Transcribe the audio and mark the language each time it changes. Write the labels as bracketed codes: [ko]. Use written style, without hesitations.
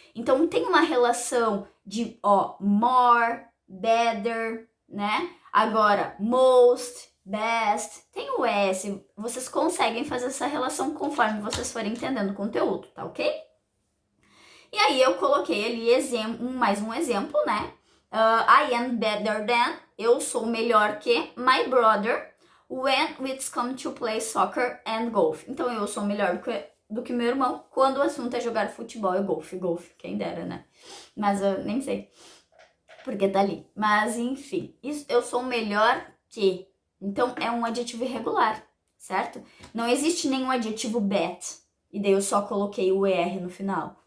[pt] Então tem uma relação de, ó, more, better, né? Agora, most, best, tem o S. Vocês conseguem fazer essa relação conforme vocês forem entendendo o conteúdo, tá ok? E aí eu coloquei ali mais um exemplo, né? [en] I am better than, [pt] eu sou melhor que [en] my brother when it's come to play soccer and golf. [pt] Então eu sou melhor do que meu irmão quando o assunto é jogar futebol e golfe. Golfe, quem dera, né? Mas eu nem sei porque tá ali. Mas enfim, eu sou melhor que. Então é um adjetivo irregular, certo? Não existe nenhum adjetivo bet. E daí eu só coloquei o ER no final.